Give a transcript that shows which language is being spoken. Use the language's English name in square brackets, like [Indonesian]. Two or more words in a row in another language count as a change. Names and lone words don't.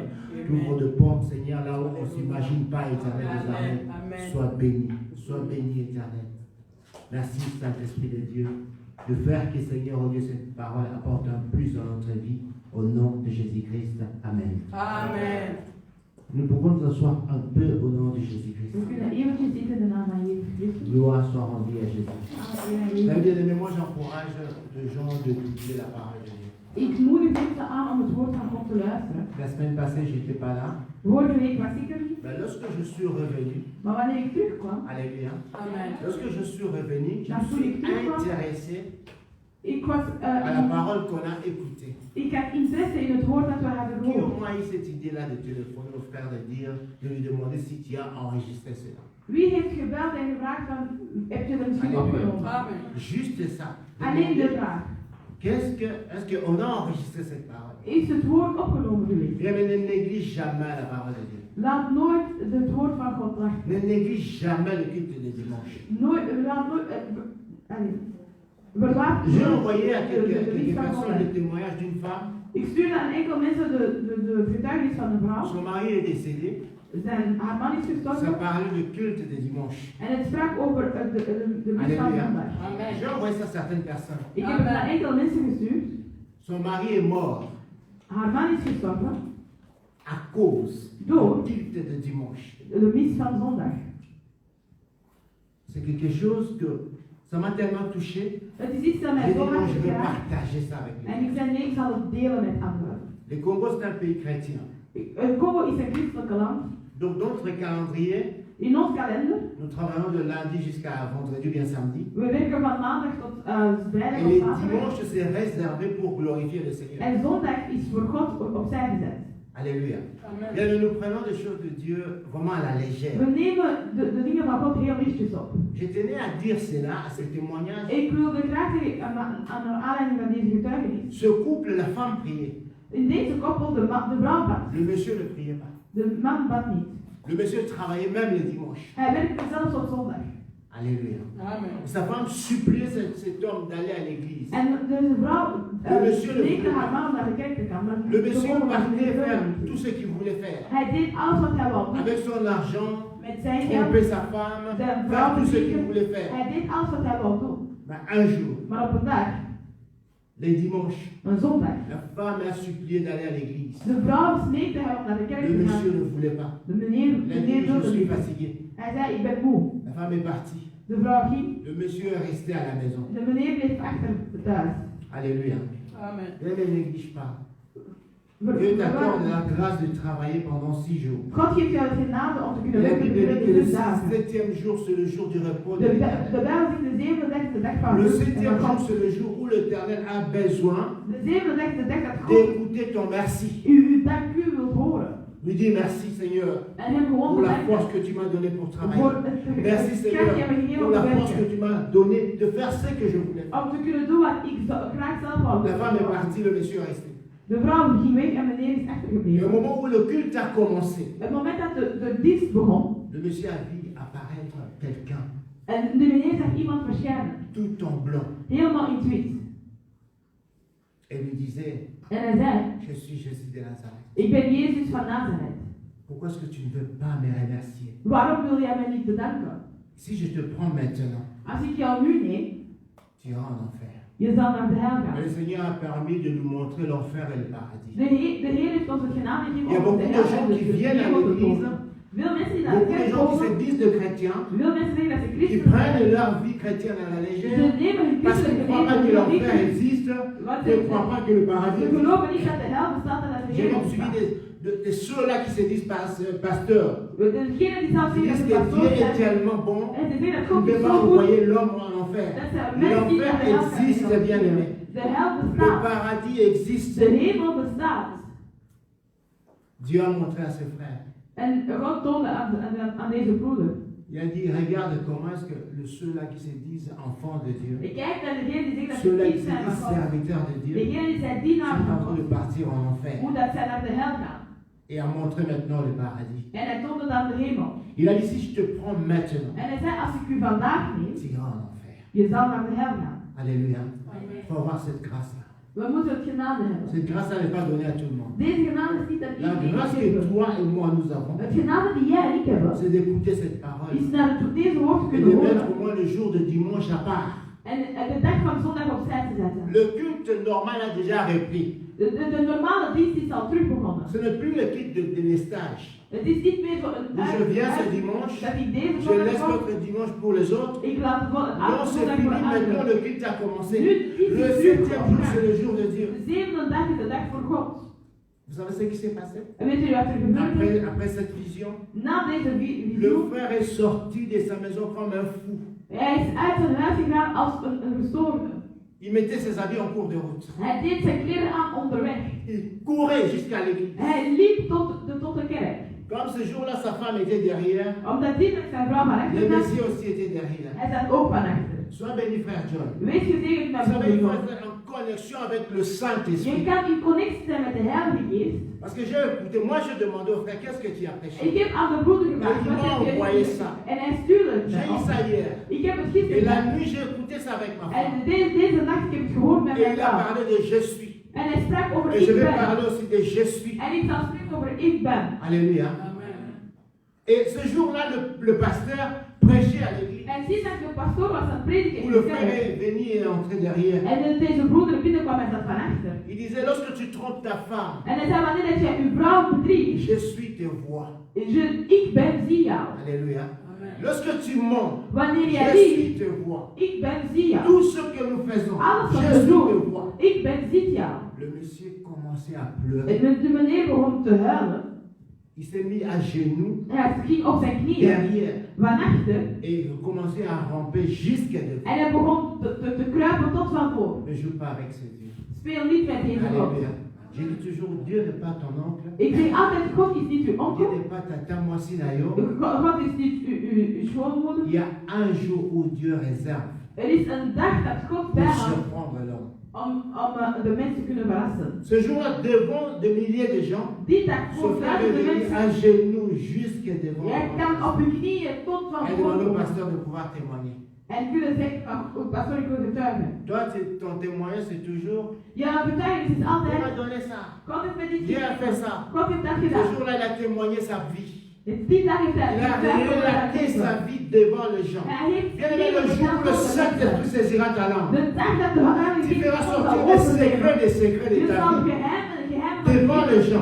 [French] Tu ouvres de portes, Seigneur, là où on ne s'imagine pas, éternel des armées. Sois béni, éternel. Merci, Saint-Esprit de Dieu, de faire que, Seigneur, oh Dieu, cette parole apporte un plus dans notre vie. Au nom de Jésus-Christ. Amen. Amen. Nous pouvons nous asseoir un peu au nom de Jésus-Christ. [Dutch] We kunnen eventjes zitten in de naam van Jezus Christus. [French] Gloire soit rendue à Jésus. Amen. Très bien aimé, moi j'encourage les gens de d'écouter la parole de Dieu. [Dutch] Ik moedig mensen aan om het woord van God te luisteren. [French] La semaine passée, je n'étais pas là. [Dutch] Vorige week was ik er niet, [French] Mais lorsque je suis revenu, [Dutch] maar wanneer ik terugkwam, [French] alléluia, Amen. lorsque je suis revenu, je La me suis politique, intéressé [Dutch] ik was, [French] à la parole qu'on a écoutée. [Dutch] ik had interesse in het woord dat we hadden [French] Qui au [Dutch] gehoord. [French] moins a eu cette idée-là de téléphoner au frère de dire, de lui demander si tu as enregistré cela. [Dutch] Wie heeft gebeld en gevraagd van, heb je er misschien [French] Alléluia. [Dutch] opgenomen? [French] Amen. Juste ça. [Dutch] Alleen de [French] Demander, [Dutch] vraag. [French] est-ce qu'on a enregistré cette parole? [Dutch] Is het woord opgenomen geweest? [French] Bien, mais ne néglige jamais la parole de Dieu. [Dutch] Laat nooit het woord van God wachten. [French] Ne néglige jamais le culte de dimanche. [Dutch] Laat nooit, verwacht [French] J'ai envoyé à [Dutch] de [French] quelques [Dutch] dienst van [French] personnes [Dutch] God. [French] le témoignage d'une femme. [Dutch] Ik stuurde aan enkele mensen de getuigenis van een vrouw. [French] Son mari est décédé. [Dutch] Haar man is [French] Ça [Dutch] gestorven [French] parlait de culte de dimanche. [Dutch] en het sprak over de mis van [French] Alléluia. [Dutch] zondag. [French] Amen. J'ai envoyé ça à certaines personnes. [Dutch] Ik heb het naar enkele mensen gestuurd. [French] Son mari est mort [Dutch] Haar man is gestorven [French] à cause [Dutch] door [French] du culte de dimanche. [Dutch] de mis van zondag. [French] C'est quelque chose que ça m'a tellement touché. [Dutch] Het is iets dat [French] J'ai [Dutch] mij [French] dit [Dutch] zo [French] non, [Dutch] hard [French] je vais [Dutch] geraakt. [French] partager ça avec [Dutch] En [French] lui. [Dutch] ik zei nee, ik zal het delen met anderen. [French] Le Congo, c'est un pays chrétien. [Dutch] Congo is een christelijk land. [French] Donc, dans notre calendrier, [Dutch] In ons kalender, [French] nous travaillons de lundi jusqu'à vendredi ou bien samedi. [Dutch] we werken van maandag tot vrijdag [French] Et [Dutch] of [French] les [Dutch] zaterdag. [French] dimanches, c'est réservé pour glorifier le Seigneur. [Dutch] En zondag is voor God opzij gezet. [French] Alléluia. Amen. Bien, nous prenons les choses de Dieu vraiment à la légère. [Dutch] We nemen de dingen van God heel lichtjes op. [French] Je tenais à dire cela, à ce témoignage. [Dutch] Ik wilde graag zeggen, aan de aanleiding van deze getuigenis. [French] Ce couple, la femme priait. [Dutch] In deze koppel, de vrouw bad. [French] Le monsieur ne priait pas. [Dutch] De man bad niet. [French] Le monsieur travaillait même le dimanche. [Dutch] Hij werkte zelfs op zondag. [French] Alléluia. Amen. Sa femme suppliait cet homme d'aller à l'église. [Dutch] En deze vrouw smeekte haar man om naar de kerk te gaan. Maar [French] Le monsieur [Dutch] gewoon was [French] partait [Dutch] niet [French] faire [Dutch] gebeurd. [French] tout ce qu'il voulait faire. [Dutch] Hij deed alles wat hij wilde. [French] Avec son argent, [Dutch] Met zijn geld, [French] tromper sa femme, [Dutch] zijn [French] faire [Dutch] vrouw [French] tout ce qu'il [Dutch] bedienen. [French] voulait faire. [Dutch] Hij deed alles wat hij wilde doen. [French] Mais un jour, [Dutch] Maar op een dag, [French] les dimanches, [Dutch] een zondag, [French] la femme a supplié d'aller à l'église. [Dutch] de vrouw smeekte hem om naar de kerk [French] Le [Dutch] te [French] monsieur [Dutch] gaan. [French] ne voulait pas. [Dutch] De meneer [French] Il a dit, je [Dutch] wilde [French] suis [Dutch] niet. [French] fatigué. [Dutch] Hij zei, ik ben moe. [French] La femme est partie. [Dutch] De vrouw ging. [French] Le monsieur est resté à la maison. [Dutch] De meneer bleef achter thuis. [French] Alléluia. Amen. Ne les néglige pas. Dieu t'accorde la grâce de travailler pendant 6 jours. [Dutch] God geeft jou het genade om te kunnen [French] La [Dutch] werken [French] Bible dit que [Dutch] gedurende [French] le [Dutch] 6 dagen. [French] 7e jour, c'est le jour du repos de [Dutch] De [French] l'Éternel. [Dutch] Bijbel zegt de zevende dag is de dag van [French] Le [Dutch] rust en [French] 7e [Dutch] van [French] jour, [Dutch] God. [French] c'est le jour où l'Éternel a besoin [Dutch] De zevende dag is de dag dat God [French] d'écouter ton merci. [Dutch] uw dank u wilt horen. [French] Lui dis merci Seigneur [Dutch] En hem gewoon [French] pour la [Dutch] bedanken [French] force que tu m'as donnée pour [Dutch] voor [French] travailler. [Dutch] het [French] Merci [Dutch] kracht [French] Seigneur [Dutch] die je me gegeven [French] pour [Dutch] om [French] la [Dutch] te [French] force que [Dutch] werken. [French] tu m'as donnée de faire ce que je voulais faire. [Dutch] Om te kunnen doen wat ik graag zelf wou. [French] La femme est partie, le monsieur est resté. [Dutch] De vrouw ging weg en meneer is [French] Et au [Dutch] achtergebleven. [French] moment où le culte a commencé, [Dutch] Het moment dat de dienst begon, [French] le monsieur a vu apparaître [Dutch] En de meneer zag iemand verschijnen, [French] tout en blanc. [Dutch] helemaal in het wit. [French] Et lui disait, [Dutch] En hij zei, [French] je suis Jésus de Nazareth. [Dutch] ik ben Jezus van Nazareth. [French] Pourquoi est-ce que tu ne veux pas me remercier? [Dutch] Waarom wil jij mij niet bedanken? [French] Si je te prends maintenant, [Dutch] Als ik jou nu neem, [French] tu iras en enfer. [Dutch] je zal naar de hel gaan. [French] Le Seigneur a permis de nous montrer l'enfer et le paradis. [Dutch] De Heer heeft ons het genade [French] Il y a [Dutch] gegeven om [French] beaucoup [Dutch] de [French] de [Dutch] hel [French] gens [Dutch] en [French] qui [Dutch] de [French] viennent à [Dutch] hemel te [French] l'église, [Dutch] tonen. Veel mensen die naar de [French] beaucoup de [Dutch] kerk [French] gens qui se [Dutch] komen, [French] disent de chrétiens, [Dutch] veel mensen zeggen dat ze [French] qui [Dutch] christen [French] prennent [Dutch] zijn. [French] leur vie chrétienne à la [Dutch] Ze [French] légère, [Dutch] nemen hun [French] parce qu'ils [Dutch] christelijke [French] ne croient pas que [Dutch] leven [French] l'enfer [Dutch] niet. [French] existe, [Dutch] Want [French] ils ne croient pas que le paradis [Dutch] ze [French] existe. [Dutch] geloven niet dat de hel bestaat en dat de [French] J'ai [Dutch] hemel [French] même suivi [Dutch] bestaat. [French] de ceux-là qui se disent pasteurs. [Dutch] Degenen die zelf [French] Ils [Dutch] zeggen [French] disent [Dutch] dat ze [French] que Dieu [Dutch] pastoor [French] est [Dutch] zijn. [French] tellement bon, [Dutch] En ze zeggen dat [French] il ne [Dutch] God [French] peut [Dutch] is [French] pas [Dutch] zo goed. [French] envoyer l'homme en enfer. [Dutch] Dat ze mensen die naar de [French] L'enfer [Dutch] hel [French] existe, [Dutch] gaan. [French] bien aimé. [Dutch] De hel [French] Le [Dutch] bestaat. [French] paradis existe. [Dutch] De hemel bestaat. [French] Dieu a montré à ses frères. [Dutch] En God toonde aan deze broeder. [French] Il a dit, regarde comment est-ce que ceux-là qui se disent enfants de Dieu, [Dutch] Ik kijk naar degenen die zeggen dat ze [French] ceux-là qui [Dutch] kind [French] se [Dutch] zijn van [French] disent [Dutch] God. [French] serviteurs de Dieu, [Dutch] Degenen die zijn [French] sont [Dutch] dienaar [French] en [Dutch] van [French] train de [Dutch] God. [French] partir en enfer. [Dutch] Hoe dat zij naar de hel gaan. [French] Et a montré maintenant le paradis. [Dutch] En hij toonde dan de hemel. [French] Il a dit, si je te prends maintenant, [Dutch] En hij zei, als ik u vandaag neem, [French] tu iras en enfer. [Dutch] je zal naar de hel gaan. [French] Alléluia. Il faut avoir cette grâce-là. [Dutch] We moeten het genade hebben. [French] Cette grâce-là n'est pas donnée à tout le monde. [Dutch] Deze genade is niet aan [French] La [Dutch] iedereen [French] grâce que [Dutch] gegeven. [French] toi et moi nous avons, [Dutch] Het genade die jij en ik hebben, [French] c'est d'écouter cette parole [Dutch] is naar deze woord [French] et [Dutch] kunnen [French] de mettre [Dutch] horen. [French] au moins le jour de dimanche à part. [Dutch] En de dag van zondag opzij te zetten. [French] Le culte normal a déjà repris. [Dutch] De normale dienst is al terug begonnen. [French] Ce n'est plus le culte de délestage. [Dutch] Het is niet meer zo een [French] Où je viens ce dimanche, [Dutch] dat ik deze [French] je [Dutch] zondag [French] laisse [Dutch] kom. [French] l'autre dimanche pour les autres. [Dutch] Ik laat het [French] Non, [Dutch] afgelopen [French] c'est [Dutch] zondag [French] fini, [Dutch] voor de [French] maintenant [Dutch] anderen. [French] le culte a commencé. [Dutch] Nu is [French] Le [Dutch] het [French] septième jour, c'est [Dutch] terug. [French] le jour de Dieu. [Dutch] De zevende dag is de dag voor God. [French] Vous savez ce qui s'est passé? [Dutch] En weet u wat er gebeurde? [French] Après cette vision, [Dutch] Na deze [French] le [Dutch] visioen, [French] frère est sorti de sa maison comme un fou. [Dutch] hij is uit zijn huis gegaan als een gestoorde. [French] Il mettait ses habits en cours de route. [Dutch] Hij deed zijn kleren aan onderweg. [French] Il courait jusqu'à l'église. [Dutch] Hij liep tot de kerk. [French] Comme ce jour-là, sa femme était derrière, [Dutch] Omdat die met zijn vrouw van [French] le [Dutch] achter zat, [French] Messie aussi était derrière. [Dutch] hij zat ook van achter. [French] Sois béni, frère John. [Dutch] Wees gezegend met [French] Vous savez, il faut [Dutch] broeder. [French] être en connexion avec le [Dutch] Je [French] Saint-Esprit. [Dutch] kan in connectie zijn met de Heilige Geest. [French] Parce que j'ai écouté, moi je demandais au frère, qu'est-ce que tu as prêché? [Dutch] Ik heb aan de broeder gevraagd, [French] Il [Dutch] wat [French] m'a [Dutch] heb je [French] envoyé [Dutch] gezegd? [French] ça. [Dutch] En hij stuurde het [French] J'ai [Dutch] mij [French] eu [Dutch] op. [French] ça hier. [Dutch] Ik heb het [French] Et [Dutch] gisteren [French] la [Dutch] gedaan. [French] nuit, j'ai écouté ça avec ma [Dutch] En [French] femme. [Dutch] deze nacht heb ik het gehoord met [French] Et [Dutch] mijn [French] il a [Dutch] vrouw. [French] parlé de je suis. [Dutch] En hij sprak over [French] Et je [Dutch] ik [French] vais [Dutch] ben. [French] parler aussi de je suis. [Dutch] En ik zal spreken over ik ben. [French] Alléluia. Et ce jour-là, le pasteur prêchait à l'église. [Dutch] En zie dat de pastoor was aan het prediken [French] Où [Dutch] in [French] le [Dutch] de [French] frère [Dutch] kerk. [French] est venu et est entré derrière. [Dutch] En deze broeder binnenkwam en zat van achter. [French] Il disait, lorsque tu trompes ta femme, [Dutch] En hij zei, wanneer dat jij uw vrouw bedriegt, [French] je suis tes voix. [Dutch] ik ben zie jou. [French] Alléluia. Lorsque tu mens, [Dutch] Wanneer jij [French] je [Dutch] liegt, [French] suis tes voix. [Dutch] ik ben zie jou. [French] Tout ce que nous faisons, [Dutch] Alles wat [French] je [Dutch] we [French] suis tes [Dutch] doen, [French] voix. [Dutch] ik ben ziet jou. [French] Le monsieur commençait à pleurer. [Dutch] En de meneer begon te huilen. [French] Il s'est mis à genoux [Dutch] Hij ging op zijn knieën [French] derrière [Dutch] van achter. [French] et il commençait à ramper jusqu'à devant. [Dutch] En hij begon te kruipen tot van voor. [French] Ne joue pas avec ce Dieu. [Dutch] Speel niet met deze God. [French] Alléluia. J'ai dit toujours, Dieu n'est pas ton oncle. [Dutch] Ik zeg altijd, God is niet uw [French] Dieu [Dutch] onkel. [French] n'est pas ta tamoisinayo. [Dutch] God is niet uw schoonmoeder. [French] Il y a un jour où Dieu réserve [Dutch] Er is een dag dat God [French] pour [Dutch] bijhoudt [French] surprendre l'homme. [Dutch] om de mensen te kunnen verrassen. [French] Ce jour-là, devant des milliers de gens, [Dutch] Die dag [French] se [Dutch] voor [French] faire [Dutch] duizenden [French] réveiller à [Dutch] mensen. [French] genoux jusqu'à devant. [Dutch] Jij kan op je knieën tot van [French] Et demander au [Dutch] voor. [French] pasteur de pouvoir témoigner. [Dutch] En kunnen zeggen, pastor, ik wil getuigen. [French] Toi, ton témoignage, c'est toujours, [Dutch] Ja, getuigenis is [French] Dieu m'a [Dutch] altijd, [French] donné ça. [Dutch] God heeft mij dit [French] Dieu a fait ça. [Dutch] God heeft dat [French] Ce [Dutch] gedaan. [French] jour-là, il a témoigné sa vie. [Dutch] Die dag heeft hij [French] Il a [Dutch] getuigd over [French] relaté [Dutch] dat [French] sa [Dutch] leven. [French] vie devant les gens. [Dutch] Hij heeft [French] Bien aimé, le jour où le Saint-Esprit saisira ta langue, [Dutch] de dag dat de Heilige [French] tu [Dutch] Geest [French] feras [Dutch] zal [French] sortir des secrets [Dutch] openleggen. [French] de [Dutch] Je [French] ta [Dutch] zal [French] vie. [Dutch] geheimen [French] Devant les gens.